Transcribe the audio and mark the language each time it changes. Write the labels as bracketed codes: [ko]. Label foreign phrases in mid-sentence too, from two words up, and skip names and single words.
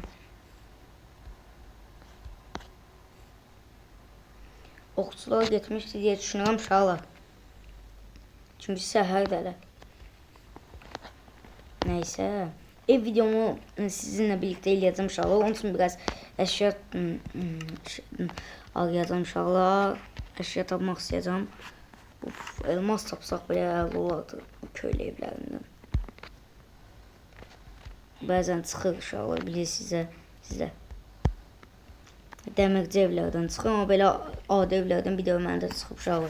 [az] Okçular getmişdi diye düşünürəm uşaqlar. Çünkü səhərdələr. Neyse. Ev videomu [tr] sizinle birlikte [az] eləyəcəm inşallah. Onun için biraz əşya arayacağım inşallah. Əşya tapmaq istəyəcəm. Elmas tapsaq belə əla olardı bu köylü evlərindən. Bəzən çıxır inşallah, bilir sizə. Dəmirci evlərdən çıxır, amma belə adi evlərdən bir də məndə çıxıb inşallah.